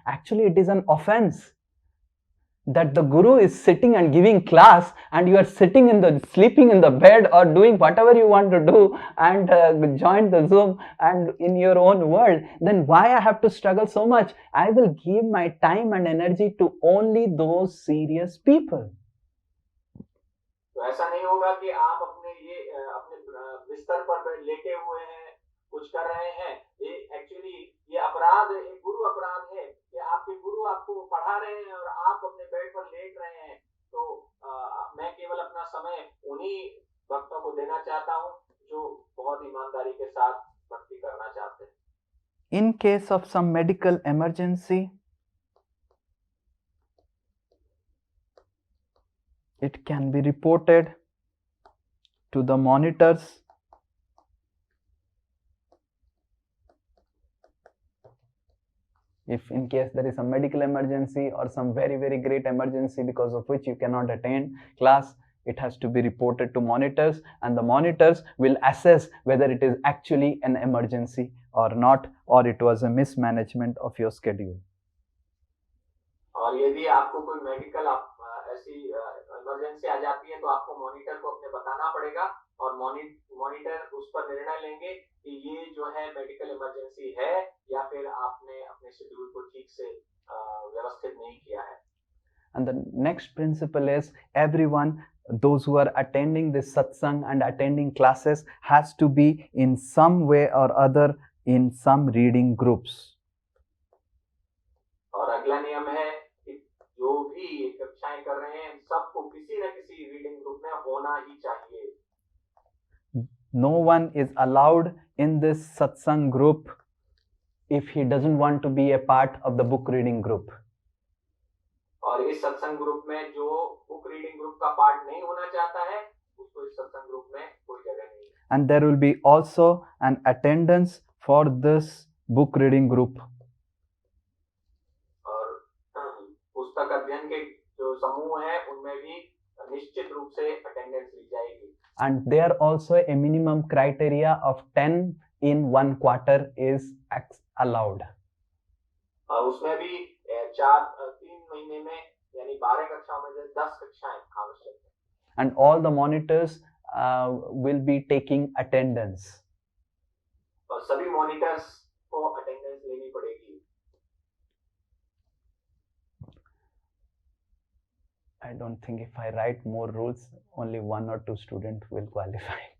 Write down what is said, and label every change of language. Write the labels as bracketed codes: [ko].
[en] Actually, it is an offense that the guru is sitting and giving class and you are sleeping in the bed or doing whatever you want to do and join the Zoom and in your own world. Then why I have to struggle so much? I will give my time and energy to only those serious people. [hi] तो ऐसा नहीं होगा कि आप अपने बिस्तर पर लेटे हुए हैं, कुछ कर रहे हैं। ये एक्चुअली ये अपराध, एक गुरु अपराध है कि आपके गुरु आपको पढ़ा रहे हैं और आप अपने बेड पर लेट रहे हैं। तो मैं केवल अपना समय उन्हीं भक्तों को देना चाहता हूँ जो बहुत ईमानदारी के साथ भक्ति कर [en] In case of some medical emergency, it can be reported to the monitors. If in case there is a medical emergency or some very, very great emergency because of which you cannot attend class, it has to be reported to monitors, and the monitors will assess whether it is actually an emergency or not, or it was a mismanagement of your schedule. [hi] और यदि आपको कोई medical ऐसी emergency आ जाती है तो आपको monitor को अपने बताना पड़ेगा और मॉनिटर उस पर निर्णय लेंगे कि ये जो है मेडिकल इमरजेंसी है या फिर आपने अपने शेड्यूल को ठीक से व्यवस्थित नहीं किया है. [en] And the next principle is everyone, those who are attending this satsang and attending classes, has to be in some way or other in some reading groups. [hi] और अगला नियम है कि जो भी कक्षाएं कर रहे हैं सबको किसी न किसी रीडिंग ग्रुप में होना ही चाहिए. [en] No one is allowed in this satsang group if he doesn't want to be a part of the book reading group. [hi] और इस सत्संग ग्रुप में जो बुक रीडिंग ग्रुप का पार्ट नहीं होना चाहता है उसको इस सत्संग ग्रुप में कोई जगह नहीं है. [en] And there will be also an attendance for this book reading group. [hi] और पुस्तक अध्ययन के जो समूह है उनमें भी निश्चित रूप से अटेंडेंस ली जाएगी. [en] And there also a minimum criteria of 10 in 1 quarter is allowed. [hi] और उसमें भी 3 महीने में यानी 12 कक्षाओं में से 10 कक्षाएं आवश्यक है. [en] And all the monitors will be taking attendance. [hi] और सभी मॉनिटर्स को अटेंडेंस लेनी पड़ेगी. [en] I don't think if I write more rules, only 1 or 2 students will qualify.